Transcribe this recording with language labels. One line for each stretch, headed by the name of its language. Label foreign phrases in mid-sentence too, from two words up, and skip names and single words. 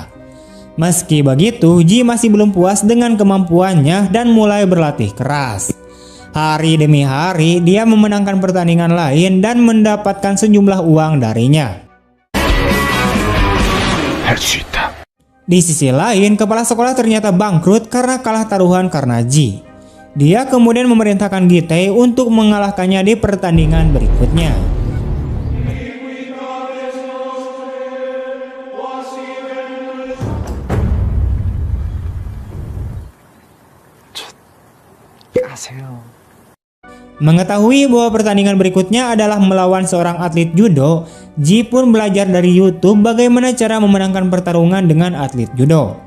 Indonesian: Meski begitu, Ji masih belum puas dengan kemampuannya dan mulai berlatih keras. Hari demi hari, dia memenangkan pertandingan lain dan mendapatkan sejumlah uang darinya.
Korean: 할 수 있다.
Indonesian: Di sisi lain, kepala sekolah ternyata bangkrut karena kalah taruhan karena Ji. Dia kemudian memerintahkan Gitae untuk mengalahkannya di pertandingan berikutnya. Mengetahui bahwa pertandingan berikutnya adalah melawan seorang atlet judo, Ji pun belajar dari YouTube bagaimana cara memenangkan pertarungan dengan atlet judo.